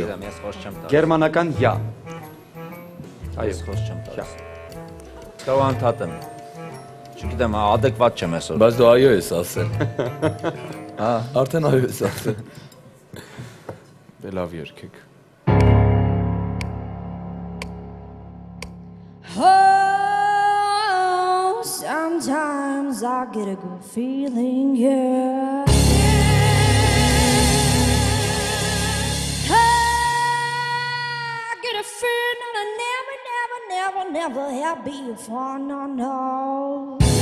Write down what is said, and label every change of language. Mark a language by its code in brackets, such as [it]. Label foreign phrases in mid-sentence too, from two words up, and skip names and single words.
[hy] Ես խոսք չեմ տալիս։ Գերմանական յա։ Ես խոսք չեմ տալիս։ Կարող անդադեմ։ Չգիտեմ, adekvat չեմ այսօր։ Բայց դու այո ես ասել։ Հա, արդեն այո ես ասել։ Դե լավ երգեք։ [en] Oh, sometimes I get a good feeling, yeah. I get a feeling I never have before, no.